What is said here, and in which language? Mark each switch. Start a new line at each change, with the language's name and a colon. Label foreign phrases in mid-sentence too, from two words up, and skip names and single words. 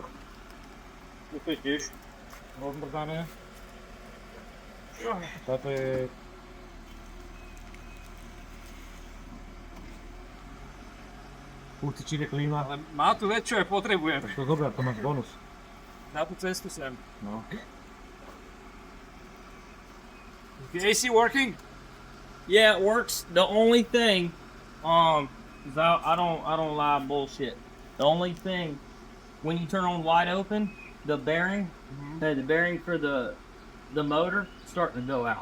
Slovak: Toto je tiež rozmrdané. Táto je... Púci či je klíma. Ale má tu vec, čo ja potrebujem. To dobré, to máš bonus. Na tú cestu sem. No.
English: Is the AC working? yeah, it works. The only thing, 'cause I don't lie bullshit. The only thing, when you turn on wide open, the bearing, the bearing for the motor starting to go out.